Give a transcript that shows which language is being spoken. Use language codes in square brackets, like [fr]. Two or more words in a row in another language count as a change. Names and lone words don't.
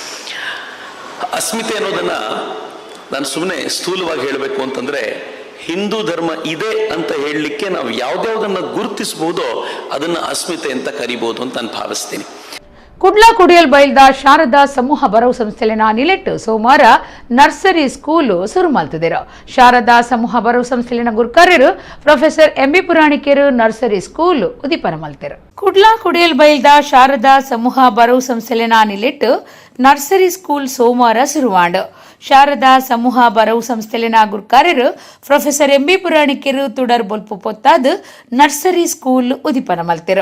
[kn] ಅಸ್ಮಿತೆ ಅನ್ನೋದನ್ನು ನಾನು ಸುಮ್ಮನೆ ಸ್ಥೂಲವಾಗಿ ಹೇಳಬೇಕು ಅಂತಂದರೆ ಹಿಂದೂ ಧರ್ಮ ಇದೆ ಅಂತ ಹೇಳಲಿಕ್ಕೆ ನಾವು ಯಾವುದ್ಯಾವುದನ್ನು ಗುರುತಿಸಬಹುದೋ ಅದನ್ನು ಅಸ್ಮಿತೆ ಅಂತ ಕರಿಬಹುದು ಅಂತ ನಾನು ಭಾವಿಸ್ತೀನಿ. [tcy] ಕುಡ್ಲ ಕುಡಿಯಲ್ ಬೈಲ್ದ ಶಾರದಾ ಸಮೂಹ ಬರವು ಸಂಸ್ಥೆಲಿನ ನಿಲೆಟ್ಟು ಸೋಮವಾರ [en] nursery school [tcy] ಶುರು ಮಾಡ್ತಿದ್ದೀರು. ಶಾರದಾ ಸಮೂಹ ಬರವು ಸಂಸ್ಥೆಲಿನ ಗುರುಕಾರ್ಯರು ಪ್ರೊಫೆಸರ್ ಎಂಬಿ ಪುರಾಣಿಕರು [en] nursery school [tcy] ಉದೀಪನ ಮಲ್ತಿರು. ಕುಡ್ಲ ಕುಡಿಯಲ್ ಬೈಲ್ದ ಶಾರದಾ ಸಮೂಹ ಬರವು ಸಂಸ್ಥೆಲಿನ ನಿಲೆಟ್ಟು [en] nursery school [tcy] ಸೋಮವಾರ ಶುರುವಾಂಡ್ ಶಾರದಾ ಸಮೂಹ ಬರವು ಸಂಸ್ಥೆಲಿನ ಗುರುಕಾರ್ಯರು ಪ್ರೊಫೆಸರ್ ಎಂಬಿ ಪುರಾಣಿಕರು ತುಡರ್ ಬೊಲ್ಪು ಪೊತ್ತಾದ್ [en] nursery school [tcy] ಉದಿಪನ ಮಲ್ತಿರು.